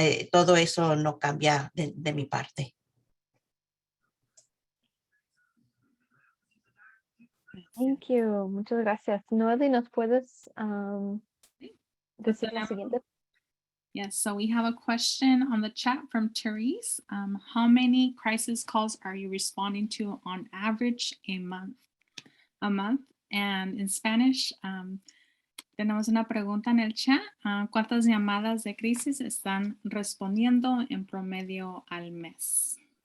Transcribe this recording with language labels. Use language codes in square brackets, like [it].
[es] Todo eso no cambia de mi parte. [en] Thank you. [es] Muchas gracias. Noeli, ¿nos puedes decir la tenemos- siguiente? [en] Yes, so we have a question on the chat from Therese. How many crisis calls are you responding to on average a month? And in Spanish, [es] tenemos una pregunta en el chat. ¿Cuántas llamadas de crisis están respondiendo en promedio al mes?